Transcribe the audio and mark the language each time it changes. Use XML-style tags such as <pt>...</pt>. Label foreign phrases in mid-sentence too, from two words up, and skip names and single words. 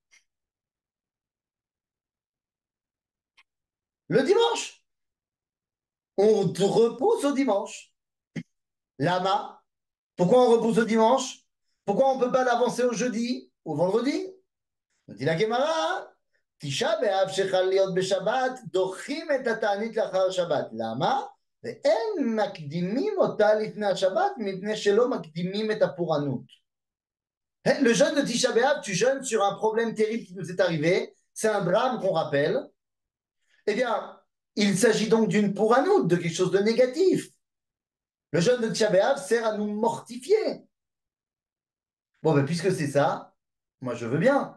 <fr>Le dimanche. On repousse au dimanche. Lama. Pourquoi on repousse au dimanche? Pourquoi on ne peut pas l'avancer au jeudi, au vendredi? dit la Gemara,</fr> <he>תשעה באב שחל להיות בשבת, דוחים את התענית לאחר שבת. למה? ואין מקדימים אותה לפני השבת, מפני שלא מקדימים את הפורענות.</he> <fr>Le jeûne de Tisha B'Av, tu jeûnes sur un problème terrible qui nous est arrivé, c'est un drame qu'on rappelle. Eh bien, il s'agit donc d'une pouranoute, de quelque chose de négatif. Le jeûne de Tisha B'Av sert à nous mortifier. Bon, ben, puisque c'est ça, moi je veux bien.</fr>